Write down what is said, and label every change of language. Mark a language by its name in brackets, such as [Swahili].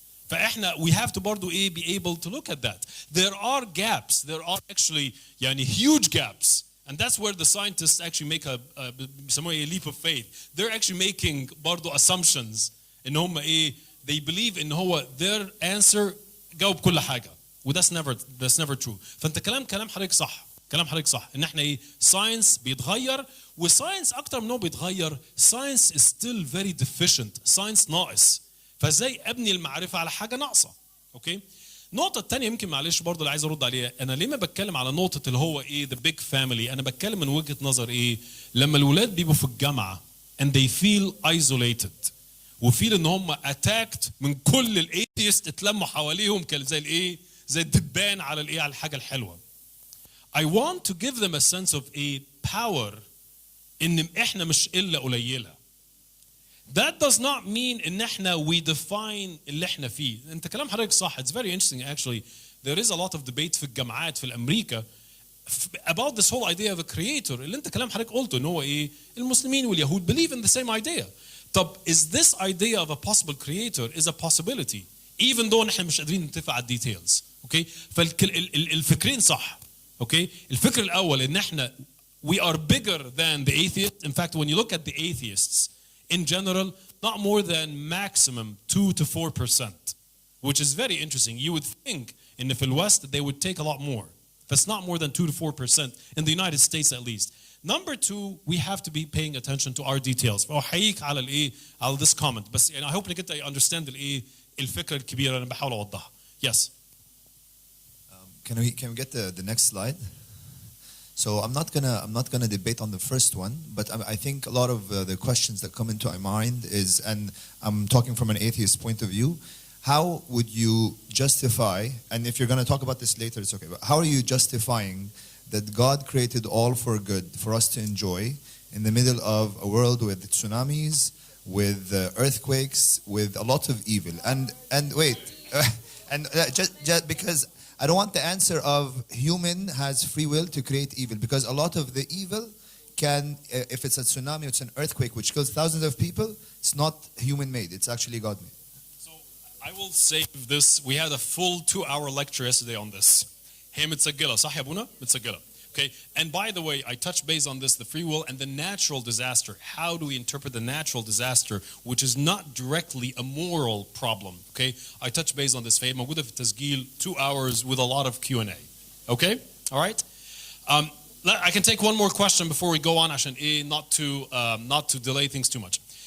[English] We have to برضو be able to look at that. There are gaps. There are actually huge gaps. And that's where the scientists actually make a leap of faith. They're actually making برضو assumptions. [Arabic] إن هم [English] they believe in their answer [Arabic] جاوب كل حاجة. [English] that's never true. [Arabic] فأنت كلام حضرتك صح. كلام حضرتك صح ان احنا ساينس بيتغير وساينس اكتر من انه بيتغير ساينس [English] is still very deficient [Arabic] ساينس ناقص فازاي ابني المعرفه على حاجه ناقصه اوكي النقطة الثانية يمكن معلش برضه اللي عايز ارد عليها انا ليه ما بتكلم على نقطة اللي هو [English] the big family [Arabic] انا بتكلم من وجهة نظر لما الولاد بيبقوا في الجامعة [English] and they feel isolated [Arabic] وفيل ان هم [English] attacked [Arabic] من كل الايثيست اتلموا حواليهم زي زي الدبان على على الحاجة الحلوة [English] I want to give them a sense of a power [Arabic] إن إحنا مش إلا قليلة. [English] That does not mean [Arabic] إن إحنا [English] we define [Arabic] اللي إحنا فيه. أنت كلام حضرتك صح. [English] It's very interesting actually. There is a lot of debate [Arabic] في الجامعات في الأمريكا [English] about this whole idea of a creator. [Arabic] اللي أنت كلام حضرتك قلته إن هو المسلمين واليهود [English] believe in the same idea. طب is this idea of a possible creator is a possibility even though [Arabic] إحنا مش قادرين نتفق على [English] details. [Arabic] Okay? فالفكرين صح. [English] Okay, [Arabic] الفكر الأول إن إحنا [English] we are bigger than the atheists. In fact, when you look at the atheists in general, not more than maximum 2 to 4%, which is very interesting. You would think in the West that they would take a lot more. That's not more than 2 to 4% in the United States at least. Number two, we have to be paying attention to our details. [Arabic] فأحييك على الإيه على [English] this comment. [Arabic] بس يعني [English] I hope [Arabic] إنك أنت [English] understand [Arabic] الإيه الفكرة الكبيرة اللي أنا بحاول أوضحها. [English] Yes. Can we get the next slide? So I'm not gonna debate on the first one, but I think a lot of the questions that come into my mind is, and I'm talking from an atheist point of view, how would you justify, and if you're gonna talk about this later, it's okay, but how are you justifying that God created all for good, for us to enjoy, in the middle of a world with tsunamis, with earthquakes, with a lot of evil? And wait, just because I don't want the answer of human has free will to create evil, because a lot of the evil can, if it's a tsunami, it's an earthquake which kills thousands of people, it's not human-made, it's actually God-made. So I will save this. We had a full 2-hour lecture yesterday on this. [Arabic] هي متسجلة صح يا أبونا؟ متسجلة. [English] Okay, and by the way, I touched base on this, the free will and the natural disaster. How do we interpret the natural disaster, which is not directly a moral problem? Okay, I touched base on this. [Arabic] فهي موجودة في التسجيل [English] 2 hours with a lot of Q&A. Okay, all right. I can take one more question before we go on, عشان not to delay things too much.